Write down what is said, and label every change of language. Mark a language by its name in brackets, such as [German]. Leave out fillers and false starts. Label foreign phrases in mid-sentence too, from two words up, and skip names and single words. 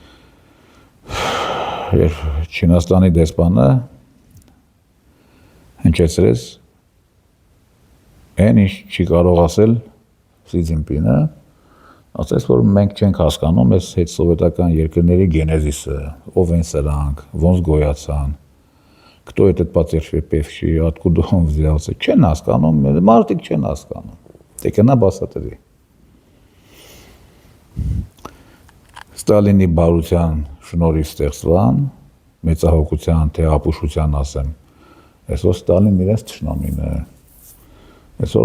[Armenian] Չինաստանի դեսպանը հնչեցրեց այն ինչ չի կարող ասել Սի Ցզինպինը, ասեց, որ մենք չենք հասկանում այս հետսովետական երկրների գենեզիսը, ով են սրանք, ոնց գոյացան, [Russian] кто этот потерпевший, откуда он взялся, [Armenian] չեն հասկանում, մարդիկ չեն հասկանում, դե կնա բացատրի։ Ստալինի բարության շնորհիվ ստեղծվան, մեծահոգության, թե ապուշության ասեմ, այսօր Ստալինն իրենց թշնամին է, այսօր